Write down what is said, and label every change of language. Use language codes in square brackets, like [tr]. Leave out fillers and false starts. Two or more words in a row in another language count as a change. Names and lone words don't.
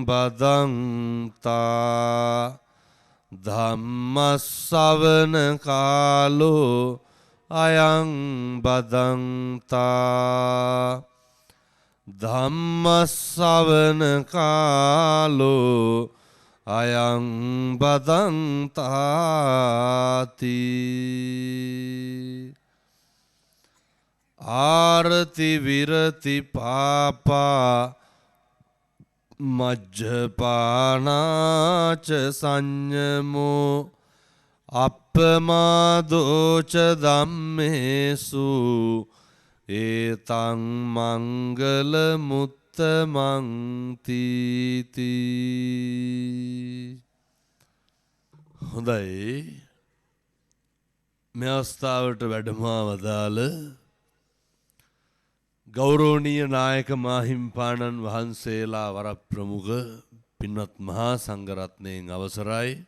[pi] බදන්තා ධම්මස්සවන කාලෝ අයං බදන්තා ධම්මස්සවන කාලෝ අයං බදන්තාති ආරති විරති පාපා මජ්ජපානාච සංයමෝ අප්පමාදෝච ධම්මේසු ඒතං මංගල මුත්තමං තීති [si] හොඳයි මේ අවස්ථාවට වැඩමවා වදාළ ගෞරවනීය නායක මාහිම්පාණන් වහන්සේලා වරප්‍රමුඛ පින්වත් මහා සංඝරත්නයන් අවසරයි